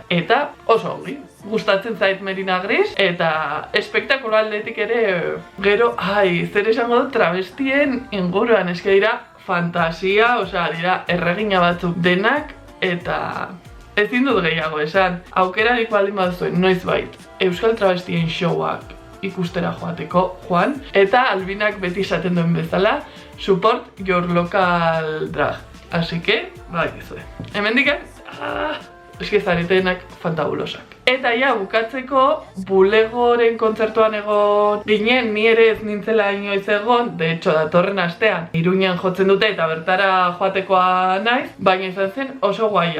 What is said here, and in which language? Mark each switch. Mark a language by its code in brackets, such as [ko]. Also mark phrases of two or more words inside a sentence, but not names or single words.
[eu] Eta oso ongi, gustatzen zait Merina Gris, eta espektakulaldetik ere gero, zer esango dut travestien inguruan, eske dira fantasia, osea, dira erregina batzuk denak, eta ezin dut gehiago esan. Aukerarik baldin baduzuen noizbait Euskal Travestien showak ikustera joateko joan, eta Albinak beti esaten duen bezala, [en] support your local drag. [es] Así que, badakizue. [eu] Hemendikan, eske zaretenak fantabulosak. Eta ja, bukatzeko, Bulegoren kontzertuan egon ginen, ni ere ez nintzela inoiz egon, [es] de hecho, [eu] datorren astean, Iruñan jotzen dute eta bertara joatekoa naiz, baina izan zen oso guaia.